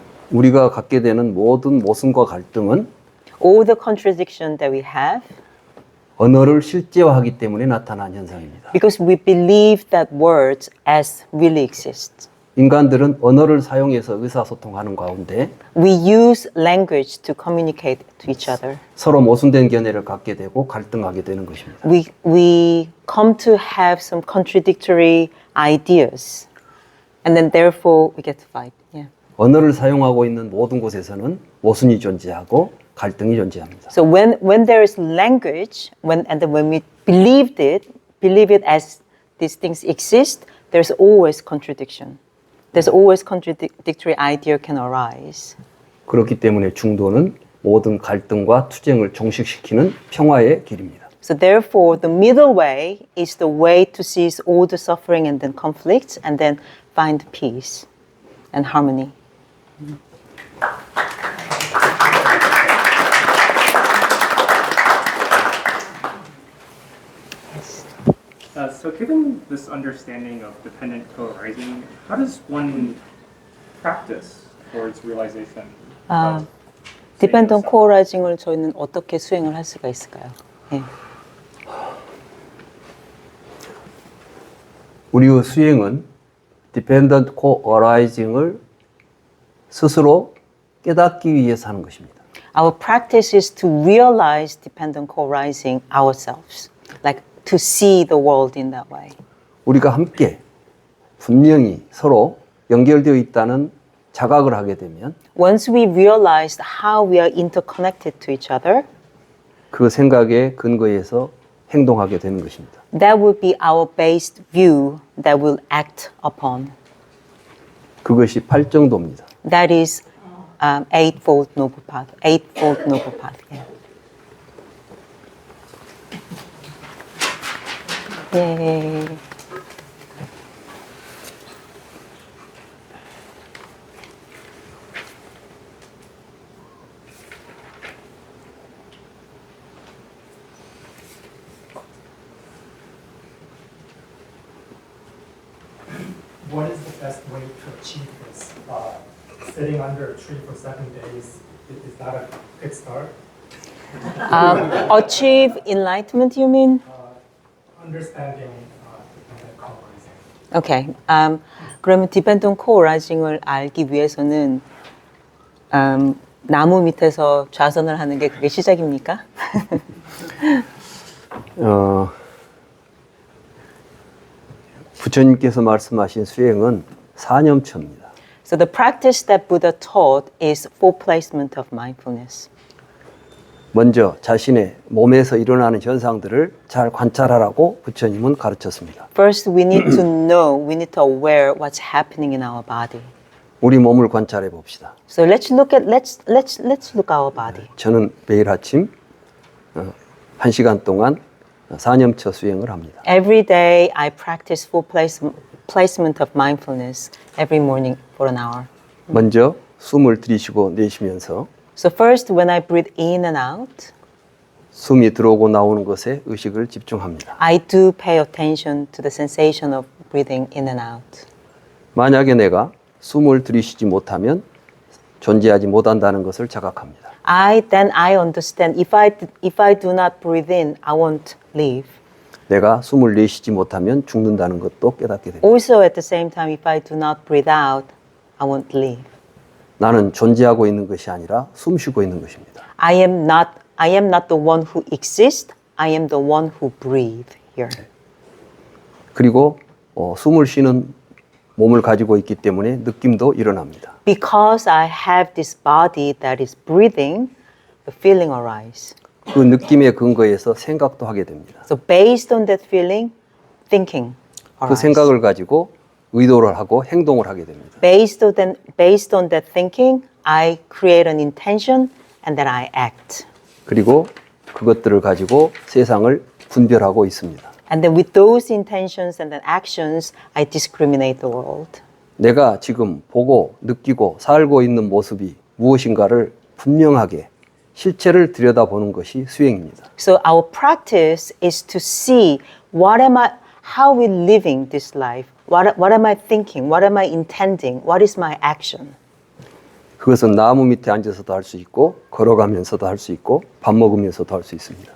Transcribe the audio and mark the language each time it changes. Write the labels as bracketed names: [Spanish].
[Korean] 우리가 갖게 되는 모든 모순과 갈등은 [English] All the contradiction that we have, [Korean] 언어를 실제화하기 때문에 나타난 현상입니다. [English] because we believe that words as really exist. [Korean] 인간들은 언어를 사용해서 의사소통하는 가운데 [English] We use language to communicate to each other. [Korean] 서로 모순된 견해를 갖게 되고 갈등하게 되는 것입니다. [English] We come to have some contradictory ideas, and then therefore we get to fight. Yeah. [Korean] 언어를 사용하고 있는 모든 곳에서는 모순이 존재하고 갈등이 존재합니다. [English] So when there is language, when we believe it as these things exist, there's always contradiction. There's always contradictory idea can arise. [Korean] 그렇기 때문에 중도는 모든 갈등과 투쟁을 종식시키는 평화의 길입니다. [English] So therefore, the middle way is the way to cease all the suffering and then conflicts and then find peace and harmony. So given this understanding of dependent co-arising, how does one practice towards realization? 아, of 디펜던트 seeing [Korean] 코어라이징을 저희는 어떻게 수행을 할 수가 있을까요? 예. 우리의 수행은 디펜던트 코어라이징을 스스로 깨닫기 위해서 하는 것입니다. [English] Our practice is to realize dependent co-arising ourselves, like to see the world in that way. [Korean] 우리가 함께 분명히 서로 연결되어 있다는 자각을 하게 되면 [English] Once we realize how we are interconnected to each other, [Korean] 그 생각에 근거해서 행동하게 되는 것입니다. [English] that will be our based view that will act upon. [Korean] 그것이 팔정도입니다. [English] That is eightfold noble path. Eightfold noble path. Yeah. Yay. What is the best way to achieve this? Sitting under a tree for 7 days is that a good start? Achieve enlightenment, you mean? Understanding dependent co-arising. Okay. [Korean] 그러면 디펜던 코어라이징을 알기 위해서는 나무 밑에서 좌선을 하는 게 그게 시작입니까? 부처님께서 말씀하신 수행은 사념처입니다. [English] So the practice that Buddha taught is for placement of mindfulness. [Korean] 먼저 자신의 몸에서 일어나는 현상들을 잘 관찰하라고 부처님은 가르쳤습니다. [English] First, we need to know, we need to aware what's happening in our body. [Korean] 우리 몸을 관찰해 봅시다. [English] So let's look our body. [Korean] 저는 매일 아침 1시간 동안 사념처 수행을 합니다. [English] Every day I practice full placement of mindfulness every morning for an hour. [Korean] 먼저 숨을 들이쉬고 내쉬면서 [English] So first, when I breathe in and out, [Korean] 숨이 들어오고 나오는 것에 의식을 집중합니다. [English] I do pay attention to the sensation of breathing in and out. [Korean] 만약에 내가 숨을 들이쉬지 못하면 존재하지 못한다는 것을 자각합니다. [English] Then I understand if I do not breathe in, I won't live. [Korean] 내가 숨을 내쉬지 못하면 죽는다는 것도 깨닫게 됩니다. [English] Also at the same time, if I do not breathe out, I won't live. [Korean] 나는 존재하고 있는 것이 아니라 숨 쉬고 있는 것입니다. [English] I am not the one who exists. I am the one who breathe here. [Korean] 그리고 숨을 쉬는 몸을 가지고 있기 때문에 느낌도 일어납니다. [English] Because I have this body that is breathing, the feeling arises. [Korean] 그 느낌의 근거에서 생각도 하게 됩니다. [English] So based on that feeling, thinking 그 arises. [Korean] 생각을 가지고 의도를 하고 행동을 하게 됩니다. [English] Based on that thinking, I create an intention and then I act. [Korean] 그리고 그것들을 가지고 세상을 분별하고 있습니다. [English] And then with those intentions and then actions, I discriminate the world. [Korean] 내가 지금 보고 느끼고 살고 있는 모습이 무엇인가를 분명하게 실체를 들여다보는 것이 수행입니다. [English] So our practice is to see how we living this life. What am I thinking? What am I intending? What is my action? [Korean] 그것은 나무 밑에 앉아서도 할 수 있고 걸어가면서도 할 수 있고 밥 먹으면서도 할 수 있습니다.